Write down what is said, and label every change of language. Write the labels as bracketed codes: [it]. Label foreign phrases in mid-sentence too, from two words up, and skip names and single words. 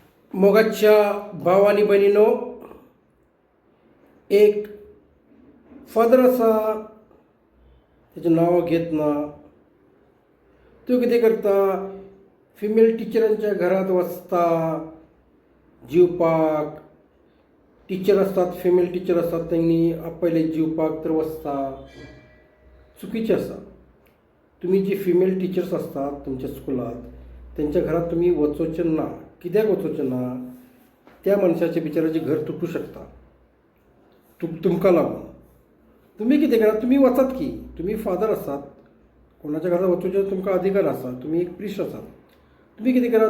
[kok] मोगाच्या भाव आणि बहिणीनो, एक फादर असा त्याचं नाव घेत ना, तो किती करता फिमेल टीचरांच्या घरात वचता, जीवपाक टीचर असतात, [en] female teacher [kok] असतात, त्यांनी आपले जीवपाक तर वचता चुकीचे असतात. तुम्ही जे [en] female teachers [kok] असतात तुमच्या स्कूलात, त्यांच्या घरात तुम्ही वचोवचें ना. कित्याक वचोवचें ना? त्या मनशाचे बिचाराचे घर तुटू शकता तुमकां लागून. तुम्ही कितें करात? तुम्ही वचात की, तुम्ही फादर आसात, कोणाच्या घरात वचोवचें तुमकां अधिकार आसा, तुम्ही एक प्रिस्ट आसात. तुम्ही कितें करात?